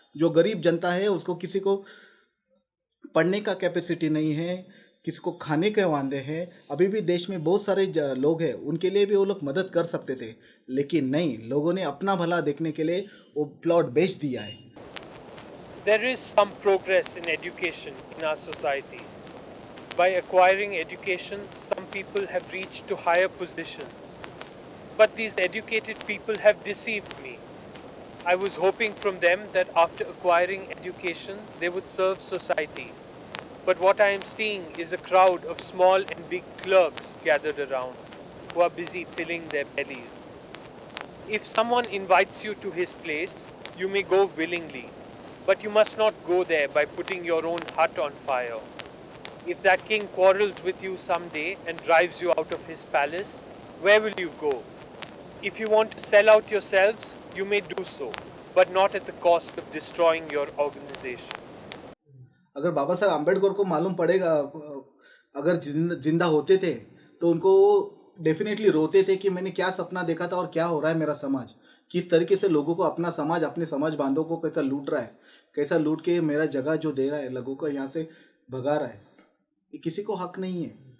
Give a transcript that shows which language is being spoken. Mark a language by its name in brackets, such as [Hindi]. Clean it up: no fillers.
[Hindi] जो गरीब जनता है उसको, किसी को पढ़ने का कैपेसिटी नहीं है, किसी को खाने के वांदे हैं, अभी भी देश में बहुत सारे लोग हैं, उनके लिए भी वो लोग मदद कर सकते थे, लेकिन नहीं, लोगों ने अपना भला देखने के लिए वो प्लॉट बेच दिया है। [English] There is some progress in education in our society. By acquiring education, some people have reached to higher positions. But these educated people have deceived me. I was hoping from them that after acquiring education, they would serve society. But what I am seeing is a crowd of small and big clerks gathered around, who are busy filling their bellies. If someone invites you to his place, you may go willingly, but you must not go there by putting your own hut on fire. If that king quarrels with you someday and drives you out of his palace, where will you go? If you want to sell out yourselves, you may do so, but not at the cost of destroying your organization. [Hindi] अगर बाबा साहब आम्बेडकर को मालूम पड़ेगा, अगर जिंदा होते थे तो उनको डेफिनेटली रोते थे कि मैंने क्या सपना देखा था और क्या हो रहा है मेरा समाज, किस तरीके से लोगों को अपना समाज, अपने समाज बांधों को कैसा लूट रहा है, कैसा लूट के मेरा जगह जो दे रहा है, लोगों को यहाँ से भगा रहा है, ये किसी को हक नहीं है।